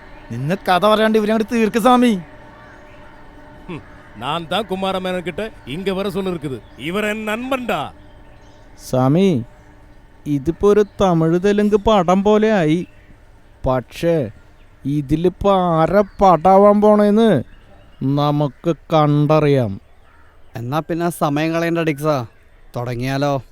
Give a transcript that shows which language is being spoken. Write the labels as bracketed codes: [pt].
[ml] നിന്നെ കഥ പറയാണ്ട് ഇവരങ്ങോട്ട് തീർക്ക് സ്വാമി. [ta] நான் தான் குமாரமேனன் கிட்ட இங்க வர சொல்லிருக்குது. இவர் என் நண்பன்டா. [ml] സ്വാമി, ഇതിപ്പോ ഒരു തമിഴ് തെലുങ്ക് പടം പോലെ ആയി. പക്ഷേ ഇതിലിപ്പോ ആരെ പടാവാൻ പോണേന്ന് നമുക്ക് കണ്ടറിയാം. എന്നാ പിന്നെ സമയം കളയേണ്ട ഡിക്സാ, തുടങ്ങിയാലോ?